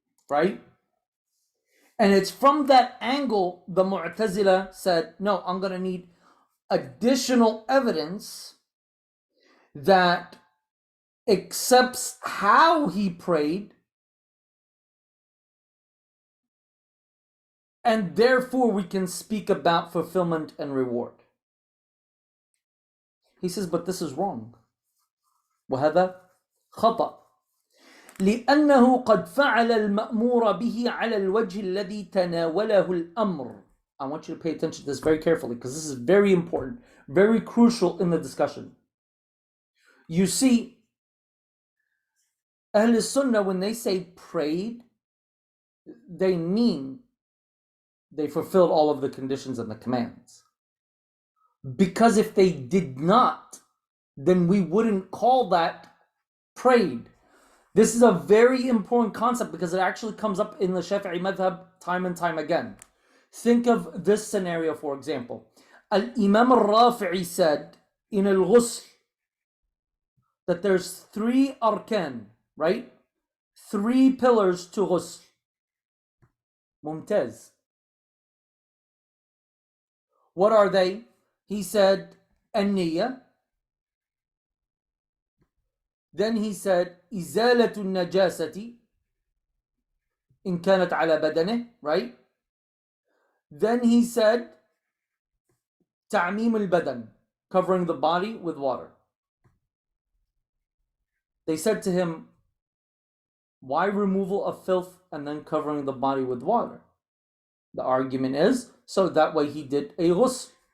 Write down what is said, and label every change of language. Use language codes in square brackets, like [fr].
[en] Right? And it's from that angle the Mu'tazila said, no, I'm going to need additional evidence that accepts how he prayed, and therefore we can speak about fulfillment and reward. He says, but this is wrong. [ar] وهذا خطأ لأنه قد فعل المأمور به على الوجه الذي تناوله الأمر. [en] I want you to pay attention to this very carefully because this is very important, very crucial in the discussion. You see, Ahl Sunnah, when they say prayed, they mean they fulfilled all of the conditions and the commands. Because if they did not, then we wouldn't call that prayed. This is a very important concept because it actually comes up in the Shafi'i madhab time and time again. Think of this scenario, for example. Al-Imam al-Rafi'i said in al-Ghusl that there's 3 arkan, right? 3 pillars to ghusl. Mumtaz. What are they? He said, an-niyya. Then he said, [ar] إزالة النجاسة إن كانت على بدنه, [en] right? Then he said, [ar] تعميم البدن, [en] covering the body with water. They said to him, why removal of filth and then covering the body with water? The argument is, so that way he did a ghusl.